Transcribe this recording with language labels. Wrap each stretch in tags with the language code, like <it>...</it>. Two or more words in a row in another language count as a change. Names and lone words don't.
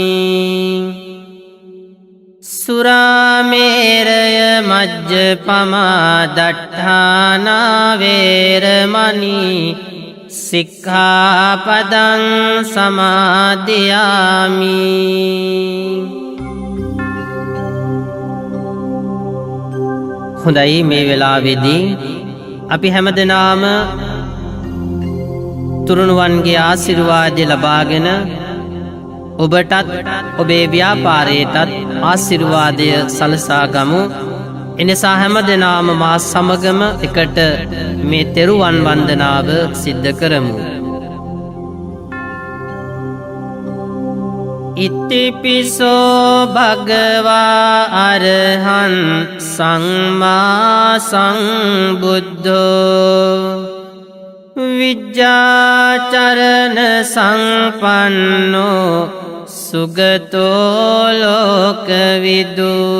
<pi>සුරාමේරය මජ්ජපමා දට්ඨානා වේරමණී සික්ඛාපදං සමාදියාමි.</pi> <si>හොඳයි, මේ වෙලාවේදී අපි හැමදෙනාම තුරුණුවන්ගේ ආශිර්වාදය ලබාගෙන ඔබටත් ඔබේ ව්‍යාපාරයටත් ආශිර්වාදය සලසා ගමු. එනිසා හැම දෙනාම මා සමගම එකට මේ තෙරුවන් වන්දනාව සිද්ධ කරමු.</si> <pi>ඉතිපිසෝ භගවා අරහං සම්මා සම්බුද්ධෝ විජ්ජාචරණ සංපන්නෝ සුගතෝ ලෝකවිදු.</pi>